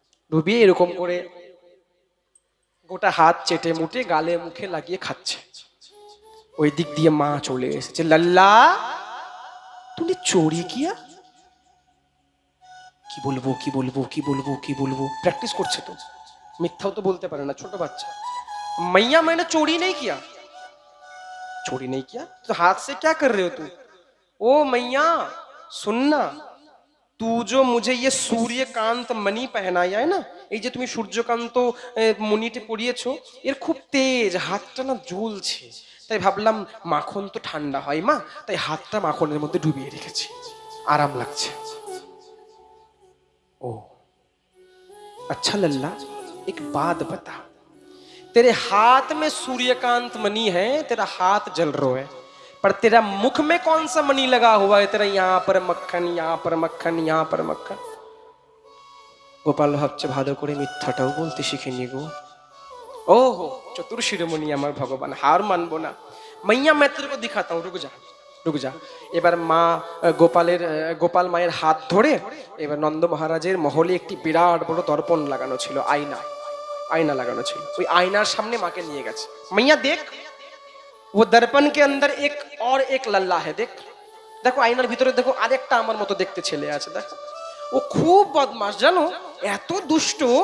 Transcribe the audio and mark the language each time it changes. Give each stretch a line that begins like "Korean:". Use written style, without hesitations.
Bangla: ডুবিয়ে এরকম করে গোটা হাত চেটে মুটে গালে মুখে লাগিয়ে খাচ্ছে। ওই দিক দিয়ে মা চলে এসেছে,
Hindi: লাল্লা তুমি চোরি কিয়া?
Bangla: কি বলবো কি বলবো কি বলবো কি বলবো, প্র্যাকটিস করছে তো, মিথ্যাও তো বলতে পারে না, ছোট বাচ্চা।
Hindi: मैया मैंने चोरी नहीं किया। चोरी नहीं किया तो हाथ से क्या कर रहे हो तू? ओ मैया सुनना, तू जो मुझे ये सूर्यकांत मणि पहनाया है ना,
Bangla: এই যে তুমি সূর্যকান্ত মণিটি পরিয়েছো, এর খুব তেজ, হাতটা না জ্বলছে, তাই ভাবলাম মাখন তো ঠান্ডা হয় মা, তাই হাতটা মাখনের মধ্যে ডুবিয়ে রেখেছি, আরাম লাগছে।
Hindi: ओ अच्छा लल्ला, एक बात बता, तेरे हाथ में सूर्यकांत मणि है, तेरा हाथ जल रहा है, पर तेरा मुख में कौन सा मणि लगा हुआ है? तेरा यहाँ पर मक्खन, यहाँ पर मक्खन, यहाँ पर मक्खन।
Bangla: गोपाल भाबছে ভালো করে মিথ্যাটাও বলতে শিখেনি গো।
Hindi: ओहो चतुर शिरोमणि
Bangla: আমার ভগবান, হার মানবো না।
Hindi: मैया मैं तेरे को दिखाता हूँ, रुक जा रुक जा।
Bangla: এবার মা গোপাল মায়ের হাত ধরে, এবার নন্দ মহারাজের মহলে একটি বিরাট বড় দর্পণ লাগানো ছিল,
Hindi: आईना लगाना चाहिए,
Bangla: ওই আয়নার সামনে মাকে নিয়ে গেছে।
Hindi: मैया देख, वो दर्पण के अंदर एक और एक लल्ला है, देख देखो
Bangla: আয়নার ভিতরে দেখো আরেকটা আমার মতো দেখতে ছেলে আছে, দেখো ও খুব বদমাশ জানো, এত দুষ্ট।